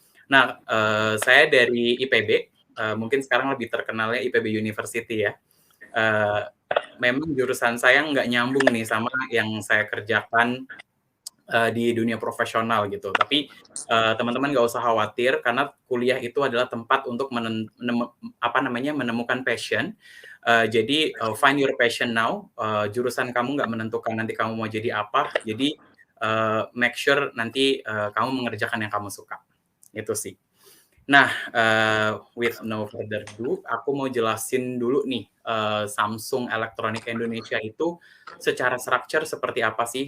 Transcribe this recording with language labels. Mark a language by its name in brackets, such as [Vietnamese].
[Indonesian] Nah, saya dari IPB, mungkin sekarang lebih terkenalnya IPB University ya. Memang jurusan saya nggak nyambung nih sama yang saya kerjakan di dunia profesional gitu. Tapi teman-teman nggak usah khawatir karena kuliah itu adalah tempat untuk menemukan passion. [English] Jadi find your passion now. [Indonesian] Jurusan kamu nggak menentukan nanti kamu mau jadi apa. Jadi [English] make sure [Indonesian] nanti kamu mengerjakan yang kamu suka. Itu sih. Nah, [English] with no further ado, [Indonesian] aku mau jelasin dulu nih Samsung Electronics Indonesia itu secara structure seperti apa sih?